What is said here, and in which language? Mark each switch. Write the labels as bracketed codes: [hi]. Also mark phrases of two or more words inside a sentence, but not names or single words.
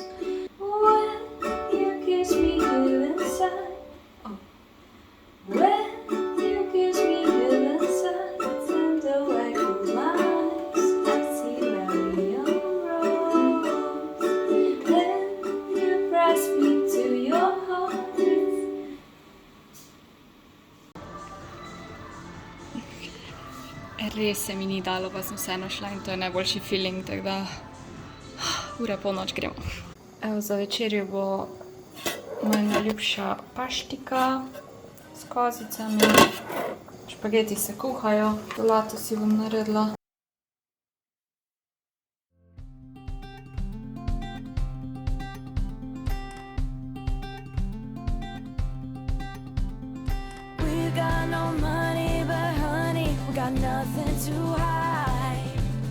[en] When you kiss me here inside, when you kiss me here inside, and though I close my eyes, I see Valley on Rose. Then you press me to your heart. [sl] Res se mi ni dalo, pa sem vseeno šla in to je najboljši feeling, tako da ura polnoč gremo. Evo, za večerjo bo moja najljubša paštika s kozicami. Špageti se kuhajo, solato si bom naredila. [en] We got no money, but honey, we got nothing to hide.